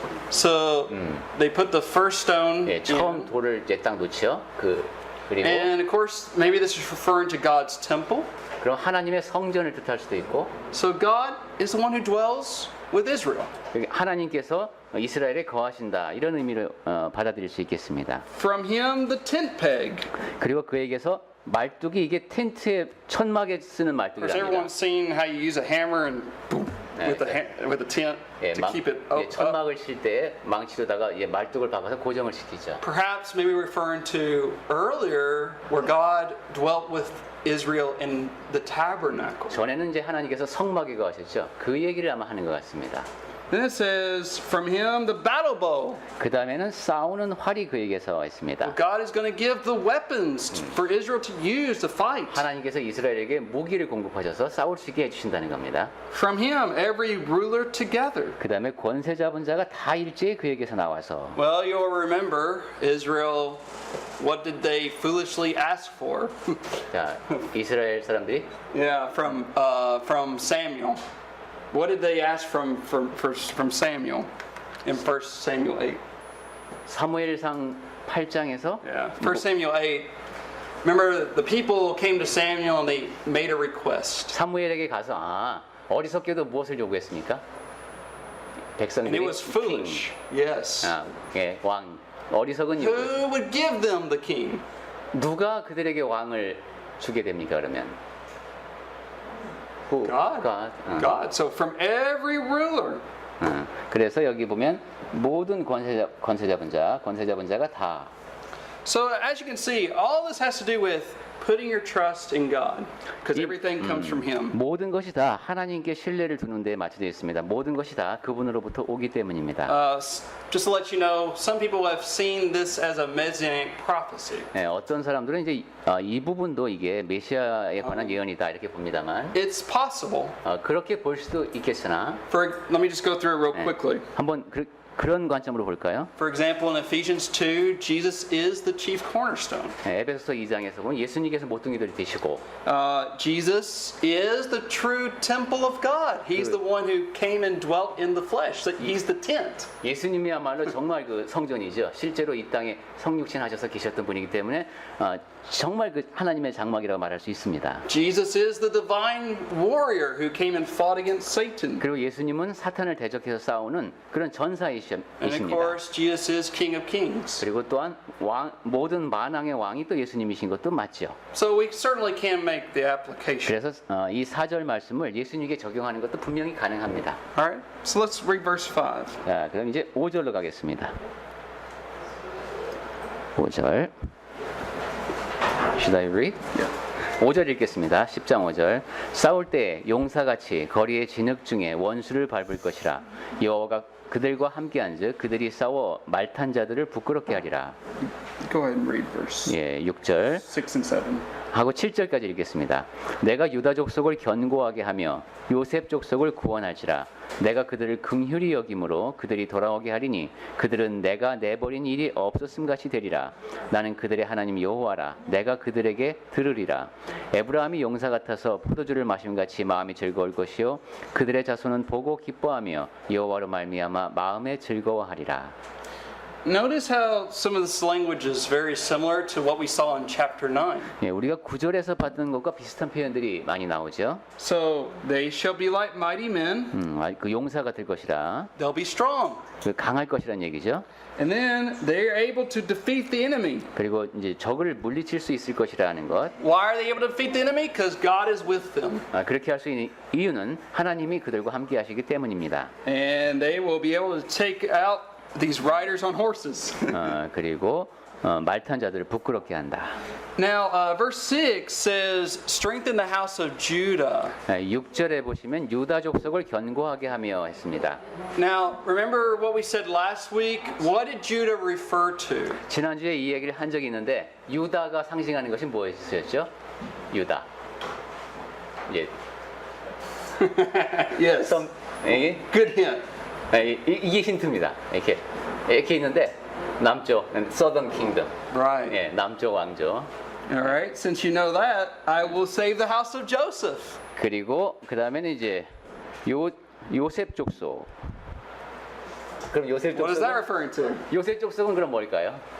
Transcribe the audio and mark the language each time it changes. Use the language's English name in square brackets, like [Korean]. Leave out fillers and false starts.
[English] So they put the first stone [Korean] 예, 처음 [English] in. [Korean] 돌을 이제 딱 놓죠. 그리고 [English] And of course, maybe this is referring to God's temple. [Korean] 그럼 하나님의 성전을 뜻할 수도 있고, [English] So God is the one who dwells with Israel. [Korean] 하나님께서 이스라엘에 거하신다 이런 의미로 받아들일 수 있겠습니다. [English] From Him, the tent peg. [Korean] 그리고 그에게서 말뚝이 이게 텐트에 천막에 쓰는 [English] Has [Korean] 말뚝이랍니다. [English] everyone seen how you use a hammer and boom, with the tent [Korean] 예, [English] to keep it up? [Korean] 천막을 칠 때 망치로다가 말뚝을 박아서 고정을 시키죠. [English] Perhaps maybe referring to earlier where God dwelt with Israel in the tabernacle. [Korean] 전에는 이제 하나님께서 성막에 거하셨죠. 그 얘기를 아마 하는 것 같습니다. [English] Then it says, from Him, the battle bow. [Korean] 그 다음에는 싸우는 활이 그에게서 있습니다. [English] God is going to give the weapons for Israel to use to fight. [Korean] 하나님께서 이스라엘에게 무기를 공급하셔서 싸울 수 있게 해주신다는 겁니다. [English] From Him, every ruler together. [Korean] 그 다음에 권세 잡은 자가 다 일제히 그에게서 나와서 [English] Well, you'll remember Israel. What did they foolishly ask for? [Korean] 자, 이스라엘 사람들이 [English] Yeah, from Samuel. What did they ask from Samuel in 1 Samuel 8? [Korean] 사무엘상 8장에서 [English] Yeah, 1 Samuel 8. Remember, the people came to Samuel and they made a request. [Korean] 사무엘에게 가서 어리석게도 무엇을 요구했습니까? [English] And [Korean] 백성들이 [English] it was foolish. Yes. [Korean] 왕 어리석은 요구. [English] Who would give them the king? [Korean] 누가 그들에게 왕을 주게 됩니까? 그러면 [English] Who? God. God. God. So from every ruler. [Korean] 그래서 여기 보면 모든 권세 잡은 자가 다. [English] So as you can see, all this has to do with putting your trust in God, because everything comes from Him. [Korean] 모든 것이 다 하나님께 신뢰를 두는 데에 맞춰져 있습니다. 모든 것이 다 그분으로부터 오기 때문입니다. [English] Just to let you know, some people have seen this as a messianic prophecy. [Korean] 어떤 사람들은 이제 이 부분도 이게 메시아에 관한 예언이다 이렇게 봅니다만 [English] It's possible. [Korean] 그렇게 볼 수도 있겠으나 [English] Let me just go through it real quickly. [Korean] 한번 그런 관점으로 볼까요? [English] For example, in Ephesians 2, Jesus is the chief cornerstone. 에베소서 2장에서 보면 예수님께서 모퉁이들이 되시고 Jesus is the true temple of God. He's the one who came and dwelt in the flesh. So He's the tent. [Korean] 예수님이야말로 정말 그 성전이죠. 실제로 이 땅에 성육신 하셔서 계셨던 분이기 때문에 정말 그 하나님의 장막이라고 말할 수 있습니다. [English] Jesus is the divine warrior who came and fought against Satan. [Korean] 그리고 예수님은 사탄을 대적해서 싸우는 그런 전사이십니다. [English] And of course, Jesus is King of Kings. [Korean] 그리고 또한 모든 만왕의 왕이 또 예수님이신 것도 맞죠. [English] So we certainly can make the application. [Korean] 그래서 이 4절 말씀을 예수님에게 적용하는 것도 분명히 가능합니다. [English] All right, so let's read verse 5. [Korean] 자, 그럼 이제 5절로 가겠습니다. 5절. [English] Should I read? Yeah. [Korean] 5절 읽겠습니다. 10장 5절. 싸울 때 용사같이 거리의 진흙 중에 원수를 밟을 것이라. 여호와가 그들과 함께한즉 그들이 싸워 말탄 자들을 부끄럽게 하리라. [English] Go ahead and read verse [Korean] 6절 [English] 6 and 7. [Korean] 하고 7절까지 읽겠습니다. 내가 유다 족속을 견고하게 하며 요셉 족속을 구원할지라. 내가 그들을 긍휼히 여김으로 그들이 돌아오게 하리니 그들은 내가 내버린 일이 없었음 같이 되리라. 나는 그들의 하나님 여호와라. 내가 그들에게 들으리라. 에브라함이 용사 같아서 포도주를 마심 같이 마음이 즐거울 것이요 그들의 자손은 보고 기뻐하며 여호와로 말미암아 마음에 즐거워하리라. [English] notice how some of this language is very similar to what we saw in chapter 9. [Korean] 예, 우리가 9절에서 봤던 것과 비슷한 표현들이 많이 나오죠. [English] So they shall be like mighty men, [Korean] 그 용사가 될 것이라, [English] they'll be strong. [Korean] 그 강할 것이라는 얘기죠. [English] And then they are able to defeat the enemy. [Korean] 그리고 이제 적을 물리칠 수 있을 것이라는 것. [English] Why are they able to defeat the enemy? Because God is with them. [Korean] 그렇게 할 수 있는 이유는 하나님이 그들과 함께 하시기 때문입니다. [English] And they will be able to take out these riders on horses. [Korean] 그리고 말탄 자들을 부끄럽게 한다. [English] Now, verse 6 says, strengthen the house of Judah. [Korean] 6절에 보시면 유다 족속을 견고하게 하며 했습니다. [English] Now, remember what we said last week? What did Judah refer to? [Korean] 지난주에 이 얘기를 한 적이 있는데 유다가 상징하는 것이 무엇이었죠? 유다. 예. [English] Yes. [Korean] 예? [English] Good hint. [Korean] 이게 힌트입니다. 이렇게 있는데 남쪽, [English] Southern Kingdom. Right. [Korean] 예, 남쪽 왕조. [English] All right. Since you know that, I will save the house of Joseph. [Korean] 그리고 그 다음에는 이제 요셉 족속. 그럼 요셉 [English] What is that [Korean] 족속은 [English] referring to? [Korean] 요셉 족속은 그럼 뭘까요?